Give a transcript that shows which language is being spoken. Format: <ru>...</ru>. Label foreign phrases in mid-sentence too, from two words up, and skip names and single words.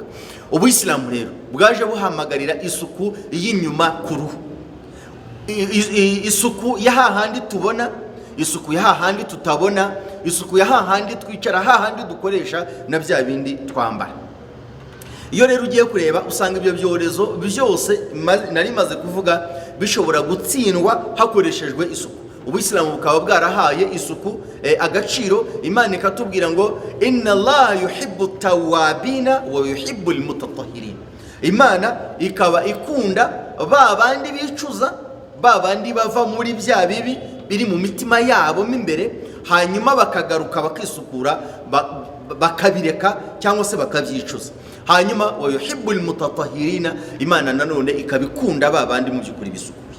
<rw>Ubuyisilamu rero bwaje buhamagarira isuku y'inyuma ku ruhu, isuku ya hahandi tubona, isuku ya hahandi tutabona, isuku ya hahandi twicara, hahandi dukoresha na bya bindi twambara. Iyo rero ugiye kureba usanga ibyo byorezo byose nari maze kuvuga bishobora gutsindwa hakoreshejwe isuku. Ubuyisilamu bukaba bwarahaye isuku agaciro. Imana ikatubwira ngo</rw> <ar>إن الله يحب التوابين ويحب المتطهرين.</ar> <rw>Imana ikaba ikunda ba bandi bicuza, ba bandi bava muri bya bibi biri mu mitima yabo imbere, hanyuma bakagaruka bakisukura, bakabireka cyangwa se bakabyicuza. Hanyuma</rw> <ar>ويحب المتطهرين,</ar> <rw>Imana nanone ikabikunda ba bandi mu by'ukuri bisukuye.</rw>